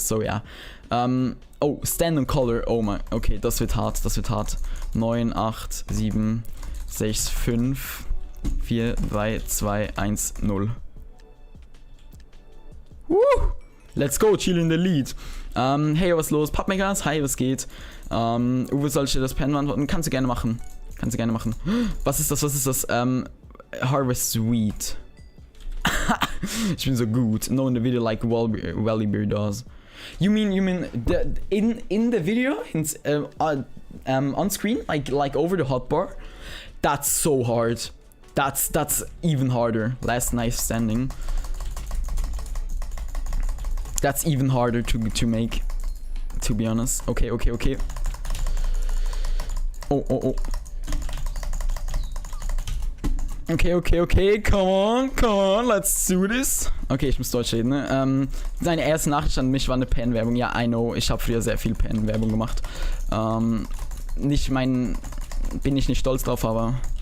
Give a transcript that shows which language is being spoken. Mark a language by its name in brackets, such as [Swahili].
[English] So yeah. [German] Oh, Stand on Color. Oh mein. Okay, das wird hart. Das wird hart. 9, 8, 7, 6, 5, 4, 3, 2, 1, 0. Woo! [English] Let's go, chill in the lead. [German] Hey, was los? Pappmakers, hi, was geht? Uwe, soll ich dir das Pen beantworten? Kannst du gerne machen. Kannst du gerne machen. Was ist das? Was ist das? Harvest Sweet. Ich bin so gut. [English] No, in the video like Wellybeer does. You mean in the video on screen, like over the hotbar? That's so hard. That's even harder. Last Knife Standing. That's even harder to make, to be honest. Okay. Oh. Okay, come on, let's do this. [German] Okay, ich muss Deutsch reden, ne? Seine erste Nachricht an mich war eine Pen-Werbung. Ja, [English] I know, [German] ich habe früher sehr viel Pen-Werbung gemacht. Bin ich nicht stolz drauf, aber...